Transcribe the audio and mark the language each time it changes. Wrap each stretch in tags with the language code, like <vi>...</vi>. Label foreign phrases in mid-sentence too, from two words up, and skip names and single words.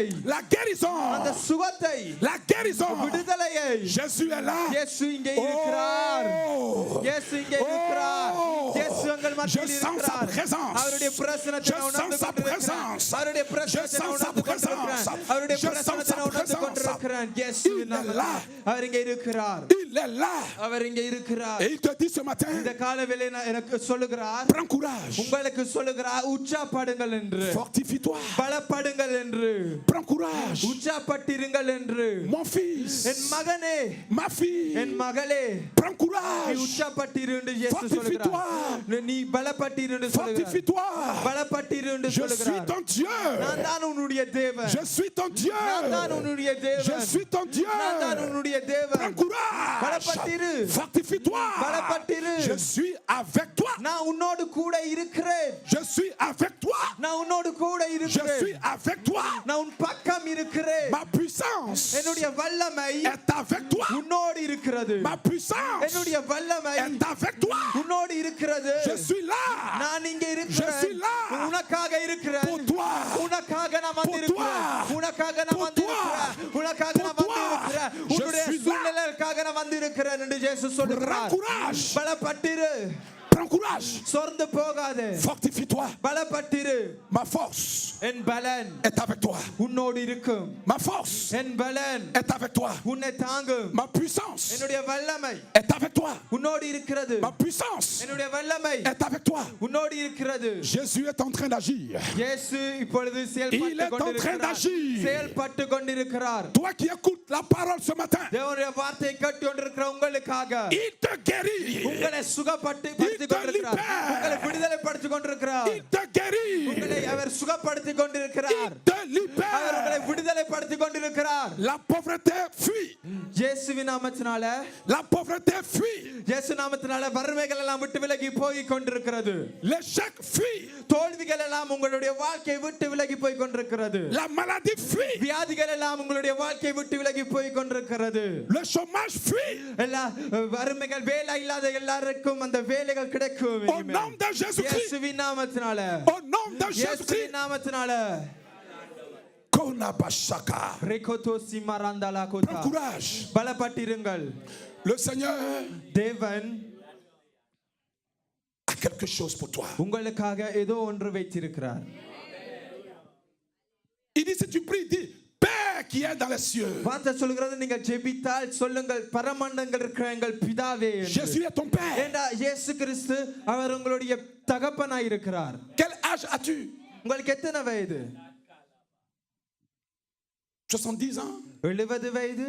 <fr>la guérison,</fr> <ta>அந்த சுகத்தை</ta> <fr>la guérison.</fr> <ta>விடுதலையை</ta> <fr>Jésus est là.</fr> <ta>இயேசு இங்கே இருக்கிறார் இயேசு இங்கே இருக்கிறார் இயேசு உங்கள் மத்தியில் இருக்கிறார் அவருடைய பிரசன்னத்தை நான் உணர்ந்து கொண்டிருக்கிறேன் அவருடைய பிரசன்னத்தை நான் உணர்ந்து கொண்டிருக்கிறேன் அவருடைய பிரசன்னத்தை நான் உணர்ந்து கொண்டிருக்கிறேன் இயேசுவின் நாமத்தில் அவர் இங்கே இருக்கிறார்</ta> <fr>Il est là.</fr> <ta>அவர் இங்கே இருக்கிறார்</ta> <fr>Et il te dit ce matin,</fr> <ta>இந்த காலவேளை எனக்கு சொல்லுகிறார்</ta> <fr>prends courage,</fr> <ta>உங்களுக்கு சொல்லுகிறார் உற்சாகப்படுங்கள் என்று</ta> <fr>fortifie-toi,</fr> <ta>பலப்படுங்கள் என்று</ta> <fr>prends courage,</fr> <ta>உற்சாகப்பட்டிருங்கள் என்று</ta> <fr>mon fils,</fr> <ta>என் மகனே</ta> <fr>ma fille,</fr> <ta>என் மகளே</ta> <fr>prends</fr> <ta>நீ</ta> <fr>courage,</fr> <ta>உற்சாகப்பட்டிரு என்று இயேசு சொல்கிறார் நீ பலப்பட்டிரு என்று சொல்கிறார்</ta> <fr>fortifie-toi.</fr> <ta>பலப்பட்டிரு என்று</ta> <fr>Je suis</fr> <ta>சொல்கிறார்</ta> <fr>ton Dieu.</fr> <ta>நான் தான் உன்னுடைய தேவன்</ta> <fr>Je suis ton Dieu.</fr> <ta>நான் தான் உன்னுடைய</ta> <fr>Je</fr> <ta>தேவன்</ta> <fr>suis ton Dieu.</fr> <ta>நான் தான் உன்னுடைய தேவன்</ta> <fr>Prends courage.</fr> <ta>பலப்பட்டிரு</ta> <fr>Fortifie-toi.</fr> <ta>பலப்பட்டிரு</ta> <fr>Je suis avec toi.</fr> <ta>நான் உன்னோடு கூட இருக்கிறேன்</ta> <fr>Je suis avec toi.</fr> <ta>நான் உன்னோடு கூட</ta> <fr>Je</fr> <ta>இருக்கிறேன்</ta> <fr>suis avec toi.</fr> <ta>நான் உன் பக்கம் இருக்கிறேன்</ta> <fr>Ma puissance</fr> <ta>என்னுடைய வல்லமை</ta> <fr>est avec toi.</fr> <ta>உன்னோடு இருக்கிறது</ta> <fr>Ma puissance</fr> <ta>என்னுடைய வல்லமை</ta> <fr>est avec toi.</fr> <ta>உன்னோடு இருக்கிறது</ta> <fr>Je suis là</fr> <ta>நான் இங்கே</ta> <fr>Je</fr> <ta>இருக்கிறேன்</ta> <fr>suis là.</fr> <ta>உனக்காக இருக்கிறேன்</ta> <fr>pour toi.</fr> <ta>உனக்காக நான்</ta> <fr>Pour</fr> <ta>வந்திருக்கிறேன்</ta> <fr>toi.</fr> <ta>உனக்காக நான்</ta> <fr>Pour</fr> <ta>வந்திருக்கிறேன்</ta> <fr>toi.</fr> <ta>உனக்காக நான்</ta> <fr>Pour toi.</fr> <ta>வந்திருக்கிறேன்</ta> <fr>Je</fr> <ta>உன்னுடைய</ta> <fr>suis là.</fr> <ta>சூழ்நிலைக்காக நான் வந்திருக்கிறேன் என்று இயேசு சொல்கிறார்</ta> <fr>Prends courage.</fr> <ta>பலப்பட்டிரு</ta> <fr>Prends courage.</fr> <ta>சொர்ந்து போகாதே</ta> <fr>Fortifie-toi.</fr> <ta>பலப்பட்டிரு</ta> <fr>Ma force</fr> <ta>என் பலன்</ta> <fr>est avec toi.</fr> <ta>உன்னோடு இருக்கும்</ta> <fr>Ma force</fr> <ta>என் பலன்</ta> <fr>est avec toi.</fr> <ta>உன்னை தாங்கும்</ta> <fr>Ma puissance</fr> <ta>என்னுடைய வல்லமை</ta> <fr>est avec toi.</fr> <ta>உன்னோடு இருக்கிறது</ta> <fr>Ma puissance</fr> <ta>என்னுடைய வல்லமை</ta> <fr>est avec toi.</fr> <ta>உன்னோடு இருக்கிறது</ta> <fr>Jésus est en train d'agir.</fr> <ta>இயேசு இப்பொழுது</ta> <fr>Il</fr> <ta>செயல்பட்டு</ta> <fr>est en train</fr> <ta>கொண்டிருக்கிறார்</ta> <fr>d'agir.</fr> <ta>செயல்பட்டு கொண்டிருக்கிறார்</ta> <fr>Toi qui écoutes la parole ce matin,</fr> <ta>தேவனுடைய வார்த்தையை கேட்டு கொண்டிருக்கிற உங்களுக்காக</ta> <fr>il te guérit.</fr> <ta>உங்களை சுகப்படுத்தி</ta> <fr>Il te</fr> <ta>கொண்டிருக்கிறார்</ta> <fr>libère.</fr> <ta>உங்களை விடுதலைப்படுத்தி கொண்டிருக்கிறார்</ta> <fr>Il te guérit.</fr> <ta>உங்களை அவர் சுகப்படுத்தி கொண்டிருக்கிறார்</ta> <fr>Il te</fr> <ta>அவர் உங்களை</ta> <fr>libère.</fr> <ta>விடுதலைப்படுத்தி கொண்டிருக்கிறார்</ta> <fr>La pauvreté fuit.</fr> <ta>இயேசுவின் நாமத்தினால</ta> <fr>La pauvreté fuit.</fr> <ta>இயேசு நாமத்தினால வறுமைகள் எல்லாம் விட்டு விலகி போய் கொண்டிருக்கிறது</ta> <fr>L'échec fuit.</fr> <ta>தோல்விகள் எல்லாம் உங்களுடைய வாழ்க்கையை விட்டு விலகி போய் கொண்டிருக்கிறது</ta> <fr>La maladie fuit.</fr> <ta>வியாதிகள் எல்லாம் உங்களுடைய வாழ்க்கையை விட்டு விலகி போய் கொண்டிருக்கிறது</ta> <fr>Le chômage fuit.</fr> <ta>எல்லா வறுமைகள் வேலை இல்லாத எல்லாருக்கும் அந்த வேலைகள் கிடைக்கும்</ta> <fr>Au nom de Jésus-Christ.</fr> <ta>இயேசுவின் நாமத்தினால</ta> <fr>Au nom de</fr> <ta>இயேசுவின்</ta> <fr>Jésus-Christ.</fr> <ta>நாமத்தினால Konabashaka. ரெகோதோ சிமரந்தலா</ta> <fr>Prends கோதா courage.</fr> <ta>பலப்பட்டிருங்கள்</ta> <fr>Le Seigneur</fr> <ta>தேவன்</ta> <fr>a quelque chose pour toi.</fr> <ta>உங்களுக்காக ஏதோ ஒன்று வைத்திருக்கிறார்</ta> <fr>Il dit si tu pries, dis Père qui est dans les cieux.</fr> <ta>வார்த்தை சொல்கிறது நீங்கள் ஜெபித்தால் சொல்லுங்கள் பரமண்டங்கள் இருக்கிற எங்கள் பிதாவே என்று.</ta> <fr>Jésus est ton Père.</fr> <ta>ஏண்டா இயேசு கிறிஸ்து அவர் உங்களுடைய தகப்பனாய் இருக்கிறார்.</ta> <fr>Quel âge as-tu?</fr> <ta>உங்களுக்கு எத்தனை வயது?</ta> <fr>70 ans?</fr> <ta>70 வயது?</ta>